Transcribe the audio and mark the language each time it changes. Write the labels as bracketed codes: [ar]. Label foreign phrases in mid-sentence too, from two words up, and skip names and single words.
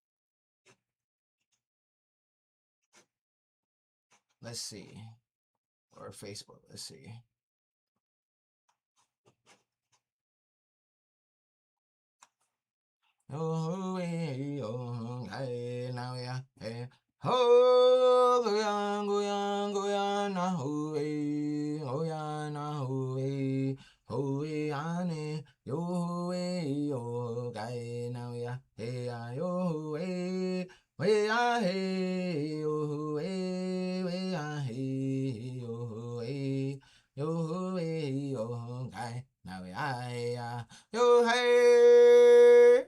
[en] Let's see. Or Facebook. Let's see. Oh, now yeah. Oh, goyan, na ho, oh ya, na ho, ho, ane, yo, yo, gai, now yeah, hey, yo, hey, ya, hey, yo, hey, yo, hey, yo, yo, gai, now yeah, yo, hey.